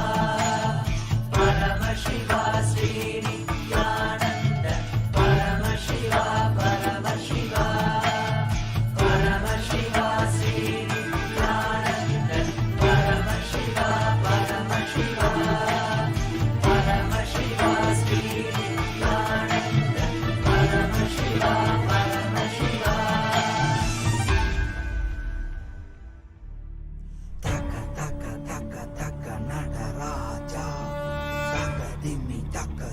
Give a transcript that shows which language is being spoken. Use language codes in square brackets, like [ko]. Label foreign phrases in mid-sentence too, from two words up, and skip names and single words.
[sa] Paramashiva Sri Nithyananda Paramashiva Paramashiva Paramashiva Sri Nithyananda Paramashiva Paramashiva Paramashiva Sri Nithyananda Paramashiva Paramashiva. Taka taka taka taka nadaraja, taka dimi taka